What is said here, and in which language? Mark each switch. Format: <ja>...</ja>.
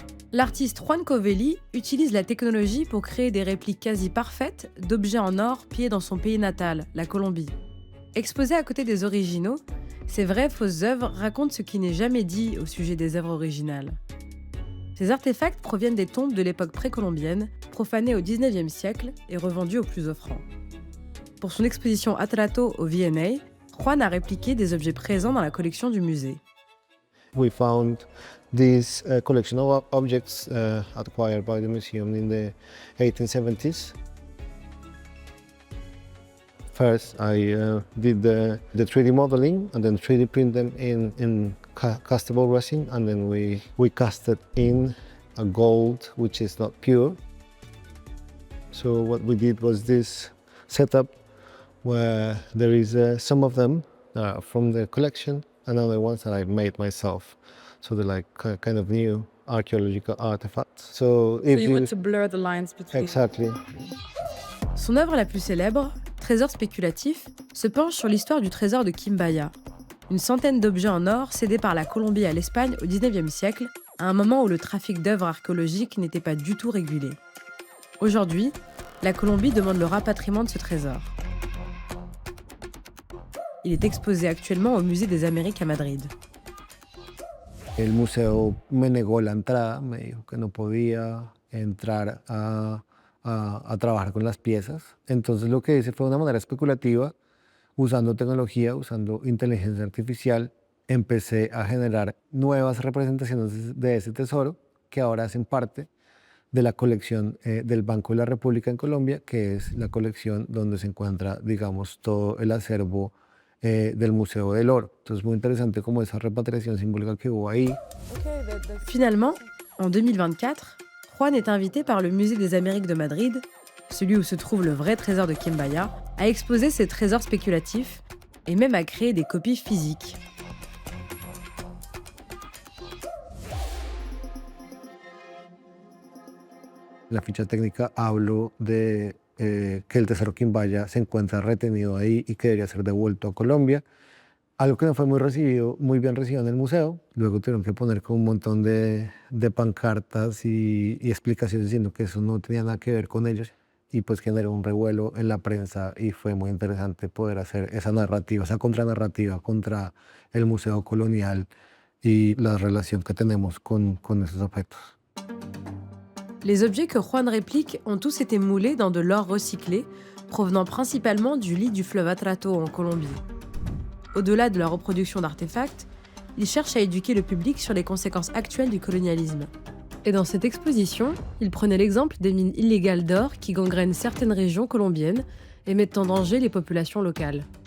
<fr>L'artiste Juan Covelli utilise la technologie pour créer des répliques quasi parfaites d'objets en or pillés dans son pays natal, la Colombie. Exposés à côté des originaux, ces vraies fausses œuvres racontent ce qui n'est jamais dit au sujet des œuvres originales. Ces artefacts proviennent des tombes de l'époque précolombienne, profanées au XIXe siècle et revendues aux plus offrants. Pour son exposition Atrato au V&A, Juan a répliqué des objets présents dans la collection du musée.</fr> <en>We found this collection of objects acquired by the museum in the 1870s. First, I did the 3D modeling and then 3D print them in castable resin, and then we cast it in a gold which is not pure. So what we did was this setup where there is some of them from the collection and other ones that I made myself. So they're like kind of new archaeological artifacts. So you want to blur the lines between. Exactly.</en> <fr>Son œuvre la plus célèbre, Trésor spéculatif, se penche sur l'histoire du trésor de Quimbaya, une centaine d'objets en or cédés par la Colombie à l'Espagne au XIXe siècle, à un moment où le trafic d'œuvres archéologiques n'était pas du tout régulé. Aujourd'hui, la Colombie demande le rapatriement de ce trésor. Il est exposé actuellement au Musée des Amériques à Madrid.</fr> <es>El museo me negó la entrada, me dijo que no podía entrar a trabajar con las piezas. Entonces lo que hice fue de una manera especulativa, usando tecnología, usando inteligencia artificial, empecé a generar nuevas representaciones de ese tesoro que ahora hacen parte de la colección del Banco de la República en Colombia, que es la colección donde se encuentra, digamos, todo el acervo del Museo del Oro. Entonces, muy interesante como esa repatriación simbólica que hubo ahí.</es> <fr>Finalement, en 2024, Juan est invité par le Musée des Amériques de Madrid, celui où se trouve le vrai trésor de Quimbaya, à exposer ses trésors spéculatifs et même à créer des copies physiques.</fr> <es>La ficha técnica hablo de que el tesoro Quimbaya se encuentra retenido ahí y que debería ser devuelto a Colombia. Algo que no fue muy bien recibido en el museo. Luego tuvieron que poner como un montón de pancartas y explicaciones diciendo que eso no tenía nada que ver con ellos. y pues generó un revuelo en la prensa y fue muy interesante poder hacer esa narrativa, esa contranarrativa contra el museo colonial y la relación que tenemos con esos objetos.</es> <fr>Les objets que Juan réplique ont tous été moulés dans de l'or recyclé, provenant principalement du lit du fleuve Atrato en Colombie. Au-delà de la reproduction d'artefacts, il cherche à éduquer le public sur les conséquences actuelles du colonialisme. Et dans cette exposition, il prenait l'exemple des mines illégales d'or qui gangrènent certaines régions colombiennes et mettent en danger les populations locales.</fr>